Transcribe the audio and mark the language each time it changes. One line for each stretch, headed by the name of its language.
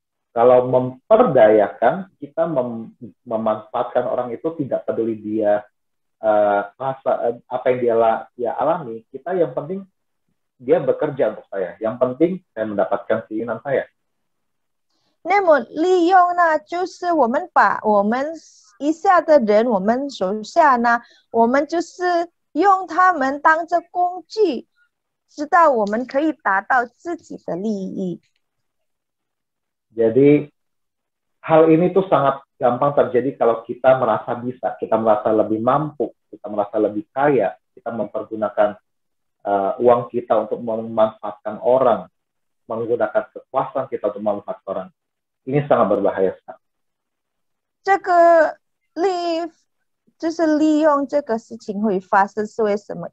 Indonesian: Kalau memperdayakan, kita memanfaatkan orang itu, tidak peduli dia apa yang dia alami, kita yang penting dia bekerja untuk saya, yang penting saya mendapatkan keinginan saya.
Chinese: 那么利用呢，就是我们把我们以下的人，我们手下呢，我们就是用他们当作工具，知道我们可以达到自己的利益。
Indonesian: Jadi hal ini tuh sangat gampang terjadi kalau kita merasa bisa, kita merasa lebih mampu, kita merasa lebih kaya, kita mempergunakan uang kita untuk memanfaatkan orang, menggunakan kekuasaan kita untuk memanfaatkan orang. Ini sangat berbahaya sekali.
Chinese: 这个就是利用这个事情会发生是为什么？